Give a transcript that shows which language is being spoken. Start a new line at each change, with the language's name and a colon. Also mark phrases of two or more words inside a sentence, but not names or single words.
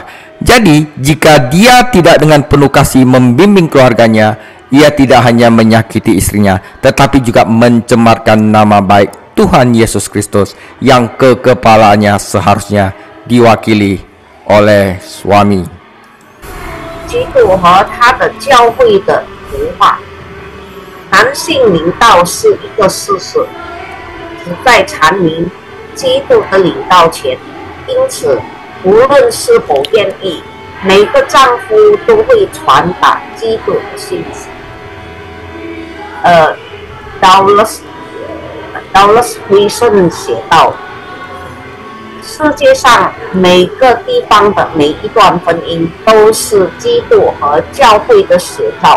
Indonesian: Jadi jika dia tidak dengan penuh kasih membimbing keluarganya, ia tidak hanya menyakiti istrinya, tetapi juga mencemarkan nama baik Tuhan Yesus Kristus yang kekepalanya seharusnya diwakili oleh suami.
Chinese: 基督和他的教会的图画，男性领导是一个事实，旨在阐明基督的领导权。因此，无论是否愿意，每个丈夫都会传达基督的信息。Dallas Wilson 写道：世界上每个地方的每一段婚姻都是基督和教会的写照。